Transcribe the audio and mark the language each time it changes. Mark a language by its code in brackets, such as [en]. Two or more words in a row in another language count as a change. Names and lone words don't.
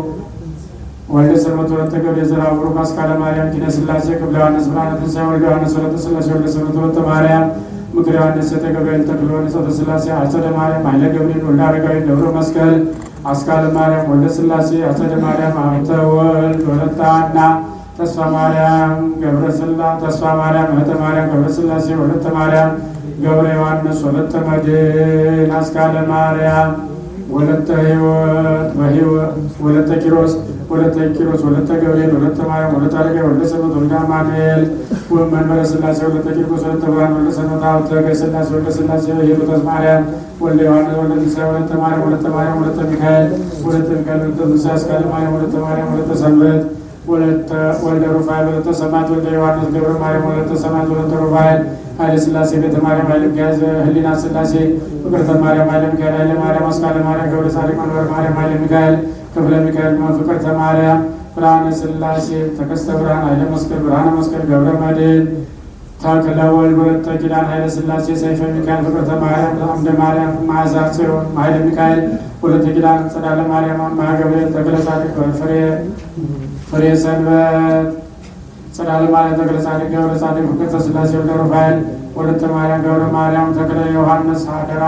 [am] ወልደ ሰንበት ወለተ ገብርኤል ዘርዓ ቡሩክ አስካለ ማርያም ኪነ ሥላሴ ክፍለ ዮሐንስ ብርሃነ ትንሣኤ ወልደ ዮሐንስ ወለተ ሥላሴ ወልደ ሰንበት ወለተ ማርያም ምክረ ዮሐንስ ዘተ ገብርኤል ተክለ ዮሐንስ ወለተ ሥላሴ አጸደ ማርያም ኃይለ ገብርኤል ወልደ አረጋዊ ደብረ መስቀል አስካለ ማርያም ወልደ ሥላሴ አጸደ ማርያም ሀብተ ወልድ ወለተ ሐና ተስፋ ማርያም ገብረ ሥላሴ ተስፋ ማርያም እህተ ማርያም ገብረ ሥላሴ ወለተ ማርያም ገብረ ዮሐንስ ወለተ መድኅን አስካለ ማርያም ወለተ ሕይወት ወለተ ኪሮስ ወለተ ገብርኤል ወለተ ማርያም ወለተ አረጋዊ ወልደ ሰንበት ወልደ አማኑኤል መንበረ ሥላሴ ወለተ ቂርቆስ ወለተ ብርሃን ወልደ ሰንበት ሀብተ ሥላሴ ወልደ ሥላሴ ሂሩተ ማርያም ወልደ ዮሐንስ ወልደ ትንሣኤ ወለተ ማርያም ወለተ ሚካኤል ወለተ ትንሣኤ አስካለ ማርያም ወለተ ማርያም ወለተ ሰንበት ወልደ ሩፋኤል ወለተ ሰማዕት ወልደ ዮሐንስ ገብረ ማርያም ወለተ ሰማዕት ወለተ ሩፋኤል ኃይለ ሥላሴ ቤተ ማርያም ኃይለ ሚካኤል ህሊና ሥላሴ ፍቅርተ ማርያም ኃይለ ሚካኤል ኃይለ ማርያም አስካለ ማርያም ገብረ ጻድቅ መንበረ ማርያም ኃይለ ሚካኤል ክፍለ ሚካኤል ፍቅርተ ማርያም ብርሃነ ሥላሴ ተከስተ ብርሃን ኃይለ መስቀል ብርሃነ መስቀል ገብረ መድኅን ተክለ ወልድ ወለተ ኪዳን ኃይለ ሥላሴ ሰይፈ ሚካኤል ፍቅርተ ማርያም አምደ ማርያም መዓዛ ጽዮን ኃይለ ሚካኤል ወለተ ኪዳን ጸዳለ ማርያም አምሃ ገብርኤል ተክለ ጻድቅ ፍሬ ሰንበት ጸዳለ ማርያም ተክለ ጻድቅ ገብረ ጻድቅ ፍቅርተ ሥላሴ ወልደ ሩፋኤል ወለተ ማርያም ገብረ ማርያም ተክለ ዮሐንስ ሀደራ